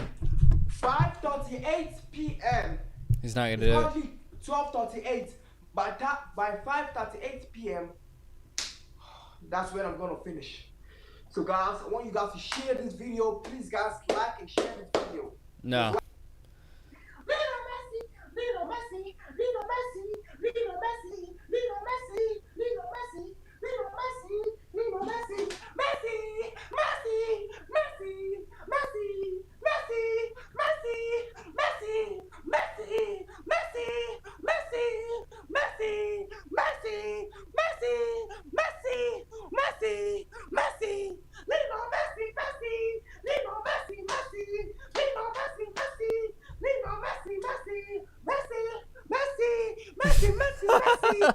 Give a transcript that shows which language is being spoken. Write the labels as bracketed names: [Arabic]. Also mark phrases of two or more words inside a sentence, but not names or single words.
[English] 5:38 p.m. He's not gonna do it. Currently 12:38. By 5:38 p.m. That's when I'm gonna finish. So guys, I want you guys to share this video. Please guys, like and share this video. No. Lionel Messi, Lionel Messi, Lionel Messi, Lionel Messi, Lionel Messi, Lionel Messi, Lionel Messi, Lionel Messi, Messi, Messi, Messi, Messi, Messi, Messi, Messi, Messi, Messi, Messi, Messi, Messi, Messi, Messi, Messi, Messi, Lionel Messi, Messi, Lionel Messi, Messi, Lionel Messi, Messi, Lionel Messi, Messi, Messi, Messi, Messi, Messi, Messi.